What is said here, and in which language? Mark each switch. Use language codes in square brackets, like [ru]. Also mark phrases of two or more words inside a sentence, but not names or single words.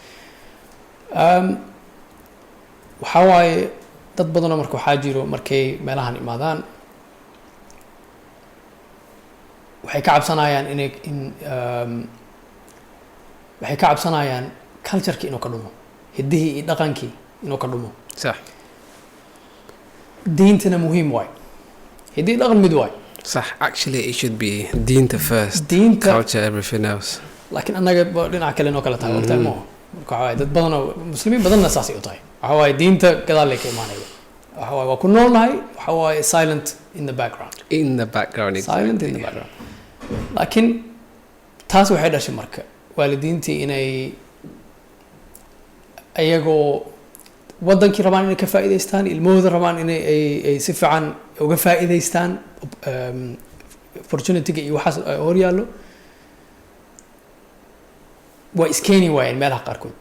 [so] waxaa waaye dad badanoo marka waxaa jiro markay meelahan imaadaan waxay ka cabsanayaan waxay ka cabsanayaan culture-kii inuu ka dhumo, hiddihii iyo dhaqankii inuu ka dhumo. [ar] صح. [so] diintana muhiim waay, hiddii dhaqan mid waay. [ar] صح. [en] Actually it should be diinta first, culture everything else. [so] laakiin annaga dhinaca kale inoo kala tahay waqti ma marka waxaa waaye dad badanoo muslimiin badanna saasay u tahay. waxaa waaye diinta gadaal lay ka imaanaya, waxaa waaye waa ku noolnahay, waxaa waaye [en] silent in the background. Exactly. silent in the background. [so] laakiin taas waxay dhashay marka waalidiintii inay ayagoo wadankii rabaan inay ka faa'iidaystaan, ilmahooda rabaan inay ay si fiican uga faa'iidaystaan opportunity-ga iyo waxaas hor yaallo, waa iskeeni waayeen meelaha qaarkood.